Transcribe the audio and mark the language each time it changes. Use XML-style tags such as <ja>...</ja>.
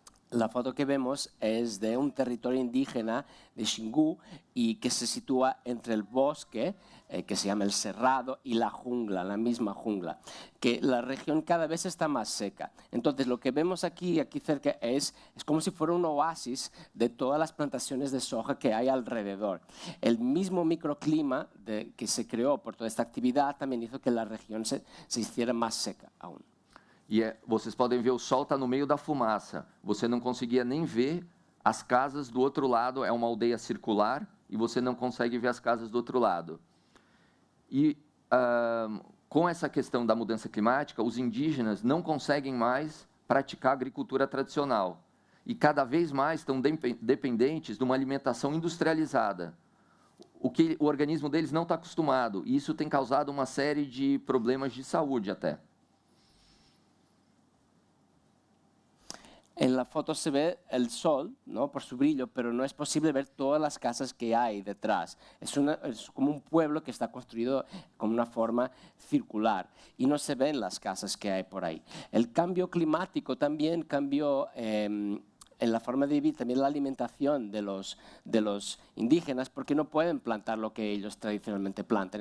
<es>La foto que vemos es de un territorio indígena de Xingu y que se sitúa entre el bosque, que se llama el Cerrado, y la jungla, la misma jungla, que la región cada vez está más seca. Entonces, lo que vemos aquí cerca es como si fuera un oasis de todas las plantaciones de soja que hay alrededor. El mismo microclima que se creó por toda esta actividad también hizo que la región se hiciera más seca aún.</es> <pt>E vocês podem ver, o sol está no meio da fumaça. Você não conseguia nem ver as casas do outro lado. É uma aldeia circular e você não consegue ver as casas do outro lado. E com essa questão da mudança climática, os indígenas não conseguem mais praticar agricultura tradicional. E cada vez mais estão dependentes de uma alimentação industrializada. O que o organismo deles não está acostumado. E isso tem causado uma série de problemas de saúde até.</pt> <es>En la foto se ve el sol, ¿no?, por su brillo, pero no es posible ver todas las casas que hay detrás. Es como un pueblo que está construido con una forma circular y no se ven las casas que hay por ahí. El cambio climático también cambió en la forma de vivir, también la alimentación de los indígenas, porque no pueden plantar lo que ellos tradicionalmente plantan.</es>